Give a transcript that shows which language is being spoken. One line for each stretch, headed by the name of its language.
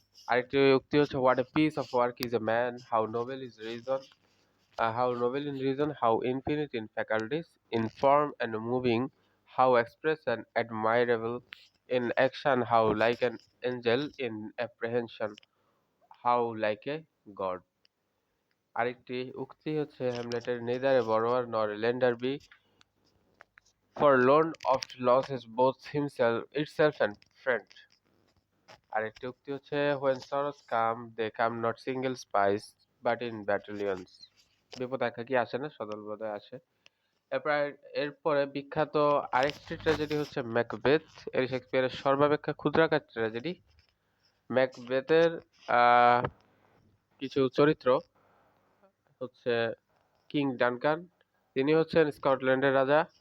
Bangla: আরেকটি উক্তি হচ্ছে
English: What a piece of work is a man, how noble is reason, how noble in reason, how infinite in faculties, in form and moving, how express and admirable, in action how like an angel, in apprehension how like a god.
Bangla: আরেকটি উক্তি হচ্ছে হ্যামলেটের
English: Neither a borrower nor a lender be, forlorn oft loses both itself and friend।
Bangla: আরেকটি উক্তি হচ্ছে
English: when sorrows come they come not single spies but in battalions।
Bangla: বিপদ একাকী আসে না, সদলবদে আসে। এরপর এরপরে বিখ্যাত আরেকটি ট্র্যাজেডি হচ্ছে ম্যাকবেথ। এর শেক্সপিয়ারের সর্বাপেক্ষা ক্ষুদ্রাকার ট্র্যাজেডি। ম্যাকবেথের কিছু চরিত্র হচ্ছে কিং ডানকান, তিনি হচ্ছেন স্কটল্যান্ডের রাজা।